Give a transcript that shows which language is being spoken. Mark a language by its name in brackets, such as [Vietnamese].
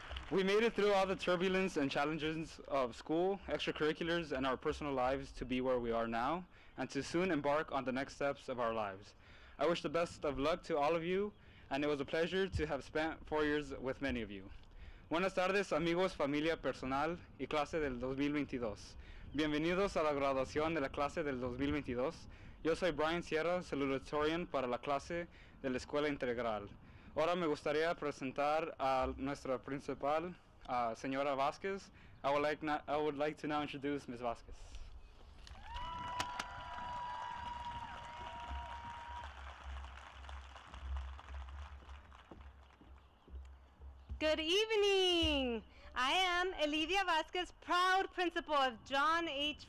[English] We made it through all the turbulence and challenges of school, extracurriculars, and our personal lives to be where we are now, and to soon embark on the next steps of our lives. I wish the best of luck to all of you, and it was a pleasure to have spent 4 years with many of you. [Spanish] Buenas tardes, amigos, familia, personal y clase del 2022. Bienvenidos a la graduación de la clase del 2022. Yo soy Brian Sierra, Salutatorian para la clase de la Escuela Integral. Ahora me gustaría presentar a nuestra principal, señora Vazquez. [English] I would like to now introduce Ms. Vazquez. Good evening. I am Olivia Vazquez, proud principal of John H.